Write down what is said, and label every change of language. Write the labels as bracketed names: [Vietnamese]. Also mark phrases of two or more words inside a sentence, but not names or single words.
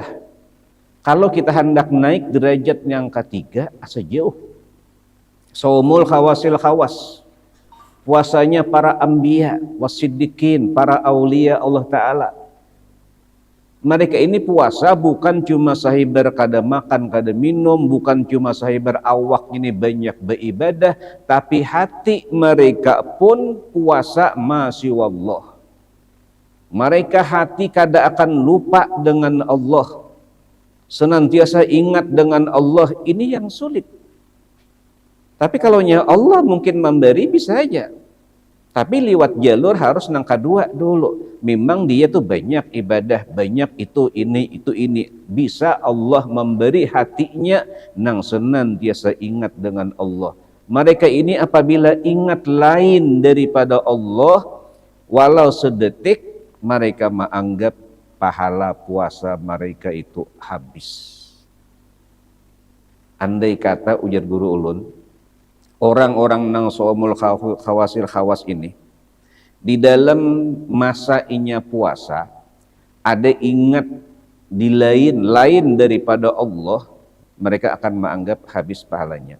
[Banjar] Kalau kita hendak naik derajat yang ketiga, asa jauh. [Arabic] صوم خواص الخواص. [Indonesian] Puasanya para anbiya, wasiddiqin, para aulia Allah Ta'ala. [Banjar] Mereka ini puasa bukan cuma sahibar kada makan, kada minum, bukan cuma sahibar awak ini banyak beribadah, tapi hati mereka pun puasa [Arabic] ما شاء الله. [Banjar] Mereka hati kada akan lupa dengan Allah. [Indonesian] Senantiasa ingat dengan Allah, ini yang sulit. Tapi kalau Allah mungkin memberi bisa aja. [Banjar] Tapi liwat jalur harus nang kedua dulu. Memang dia tuh banyak ibadah, banyak itu ini. Bisa Allah memberi hatinya nang senantiasa ingat dengan Allah. [Indonesian] Mereka ini apabila ingat lain daripada Allah, walau sedetik, mereka menganggap pahala puasa mereka itu habis. [Banjar] Andai kata ujar guru ulun, orang-orang nang [Arabic] صوم خواص الخواص [Banjar] ini, di dalam masa inya puasa, ada ingat di lain daripada Allah, mereka akan menganggap habis pahalanya.